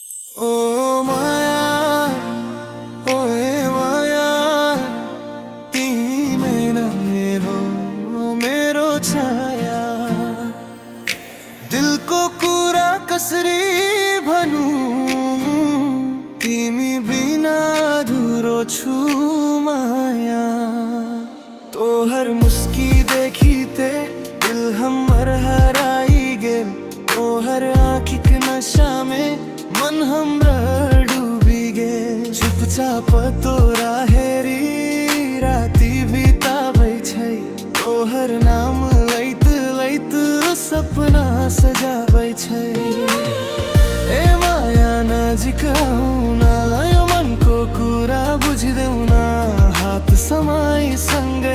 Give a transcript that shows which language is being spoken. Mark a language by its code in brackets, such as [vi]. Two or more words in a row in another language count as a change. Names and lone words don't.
[ne] ओ माया, ओए माया, तिमी न मेरो छाया। दिलको कुरा कसरी भनौँ, तिमी बिना अधुरो छु माया। [mai] तोहर मुस्की देखीते दिल हमर हराई गेल, तोहर आँखिक नशा में मन हमरा डूबी गेल। चुपचाप तोरा हेरी राति बिताबै छै, तोहर नाम लैत लैत सपना सजाबै छै। [ne] ए माया नजिक आउन, यो मनको कुरा बुझिदेऊ न, हात समाई सँग